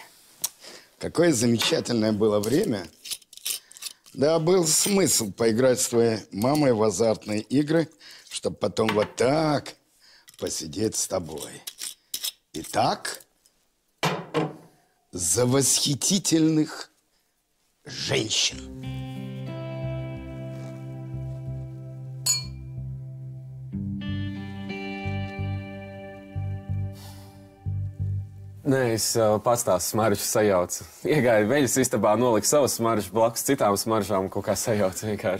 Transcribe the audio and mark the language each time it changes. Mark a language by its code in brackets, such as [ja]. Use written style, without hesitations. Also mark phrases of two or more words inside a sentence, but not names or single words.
[ru] Какое замечательное было время. Да, был смысл поиграть с твоей мамой в азартные игры, чтобы потом вот так посидеть с тобой. Итак, за восхитительных женщин. [lv] Nē, es pats tās smaržas sajaucu. Iegāju veļas istabā, noliku savas smaržas blakus citām smaržām un kaut kā sajaucu vienkārši.